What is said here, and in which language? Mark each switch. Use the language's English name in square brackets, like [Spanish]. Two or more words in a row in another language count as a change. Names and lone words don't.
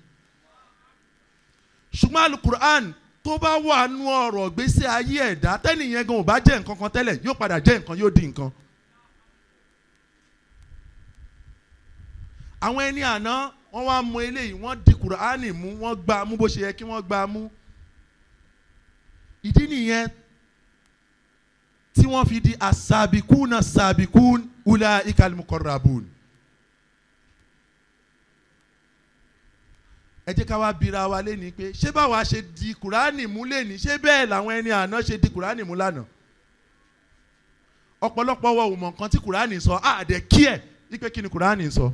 [Yoruba] Ṣùgbọ́n al-Qur'an tó bá wà nú ọ̀rọ̀ gbésí ayé ẹ̀dá tẹ́nìyẹn gan ò bá jẹ́ nǹkan kan tẹ́lẹ̀ yóò padà jẹ́ nǹkan, yóò di nǹkan. Àwọn ẹni àná wọ́n wá mú eléyìí, wọ́n di Kùránì mú, wọ́n gbá mú bó ṣe yẹ kí wọ́n gbá mú. [Arabic] Ìdí nìyẹn tí wọ́n fi di السابقون السابقون أولئك المقربون. [Yoruba] Ẹ jẹ́ ká wá bira wa léni pé ṣé báwa ṣe di Kùránì mú léni ṣé bẹ́ẹ̀ làwọn ẹni àná ṣe di Kùránì mú lánàá? Ọ̀pọ̀lọpọ̀ wa ò mọ̀ nǹkan tí Kùránì sọ, àdẹ̀ kí ẹ̀ wípé kí ni Kùránì sọ.